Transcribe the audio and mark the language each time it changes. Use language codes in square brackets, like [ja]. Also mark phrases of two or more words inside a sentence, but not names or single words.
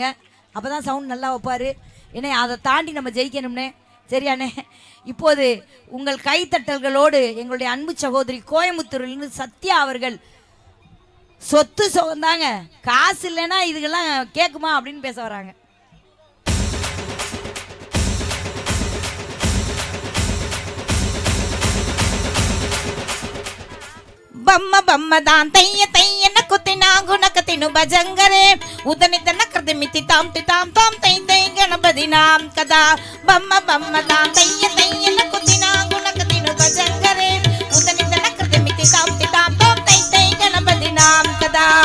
[ta] அப்பதான் சவுண்ட் நல்லா வைப்பாரு. ஏன்னா அதை தாண்டி நம்ம ஜெயிக்கணும்னே. சரியானே? இப்போது உங்கள் கைத்தட்டல்களோடு எங்களுடைய அன்பு சகோதரி கோயம்புத்தூரிலிருந்து சத்யா அவர்கள் சொத்து சுகந்தாங்க, காசு இல்லைன்னா இதுக்கெல்லாம் கேட்குமா அப்படின்னு பேச வராங்க. బమ్మ బమ్మ దాన్ తయ్య తయ్యన కుతినా గుణకతిను భజంగరే ఉదనితన కృతిమితి తాం తాం తాం తై తై గణపతి నాం కదా బమ్మ బమ్మ దాన్ తయ్య తయ్యన కుతినా గుణకతిను భజంగరే ఉదనితన కృతిమితి తాం తాం తాం తై తై గణపతి నాం కదా